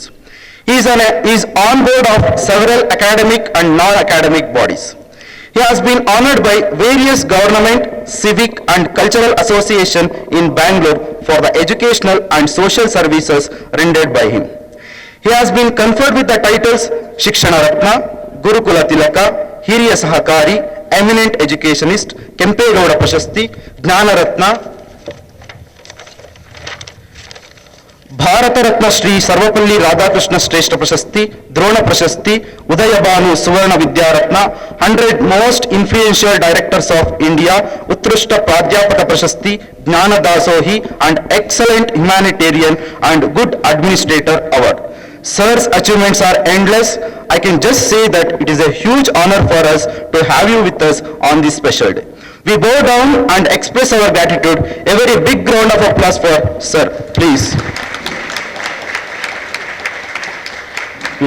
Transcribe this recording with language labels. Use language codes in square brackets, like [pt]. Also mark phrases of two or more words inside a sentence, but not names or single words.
[en] He is on board of several academic and non-academic bodies. He has been honored by various government, civic and cultural associations in Bangalore for the educational and social services rendered by him. He has been conferred with the titles Shikshana Ratna, Gurukula Tilaka, Hiriya Sahakari, Eminent Educationist, Kempegowda Prashasti, Jnana Ratna, [kn] ಭಾರತ ರತ್ನ ಶ್ರೀ ಸರ್ವಪಲ್ಲಿ ರಾಧಾಕೃಷ್ಣ ಶ್ರೇಷ್ಠ ಪ್ರಶಸ್ತಿ, ದ್ರೋಣ ಪ್ರಶಸ್ತಿ, ಉದಯಭಾನು ಸುವರ್ಣ ವಿದ್ಯಾರತ್ನ, 100 [en] most influential directors of India, [kn] ಉತ್ಕೃಷ್ಟ ಪ್ರಾಧ್ಯಾಪಕ ಪ್ರಶಸ್ತಿ, ಜ್ಞಾನ ದಾಸೋಹಿ [en] and excellent humanitarian and good administrator award. Sir's achievements are endless. I can just say that it is a huge honor for us to have you with us on this special day. We bow down and express our gratitude. A very big round of applause for Sir, please. We welcome you, sir.